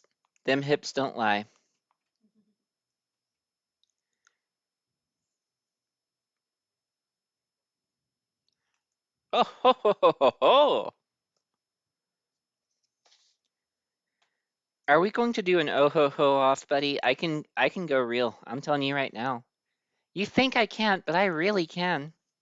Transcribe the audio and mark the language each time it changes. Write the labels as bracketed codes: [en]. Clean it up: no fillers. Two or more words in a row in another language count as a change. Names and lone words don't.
[en] Them hips don't lie. Oh ho ho ho ho ho! Are we going to do an oh ho ho off, buddy? I can go real. I'm telling you right now. You think I can't, but I really can.